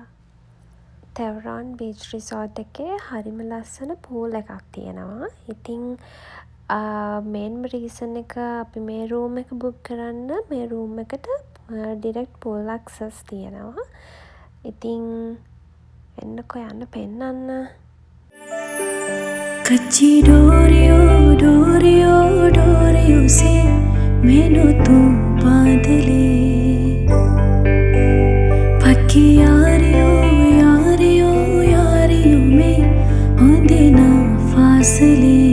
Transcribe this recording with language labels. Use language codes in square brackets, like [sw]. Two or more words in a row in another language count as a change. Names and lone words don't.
[si] තෙවරන් බීච් රිසෝට් එකේ හරිම ලස්සන පූල් එකක් තියෙනවා. ඉතින් මේන්ම රීසන් එක අපි මේ රූම් එක බුක් කරන්න මේ රූම් එකට [en] direct pool access [si] තියෙනවා. ඉතින් එන්නකෝ යන්න පෙන්නන්න. [hi] कच्ची डोरियों से मैंने तू बांध ले पक्की यारियों में होंदे ना फासले